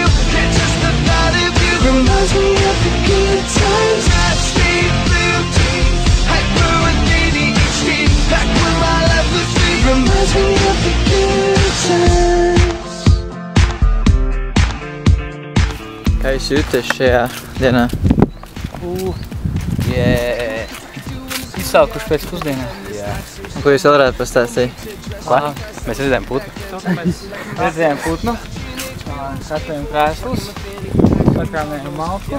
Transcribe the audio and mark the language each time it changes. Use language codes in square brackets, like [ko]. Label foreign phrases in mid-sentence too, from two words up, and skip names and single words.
[en] Can't just the thought of you reminds me of the good times. High-speed blue jeans, hyper with ADHD. Back when my life was free, reminds me of the good times. [lv] Kā jūs jūties šajā dienā? Izsaukuši pēc pusdienām. Un ko jūs vēl varētu pastāstīt? Mēs redzējām putnu. Redzējām putnu. Sakārtojam krēslus. Sakārtojam malku.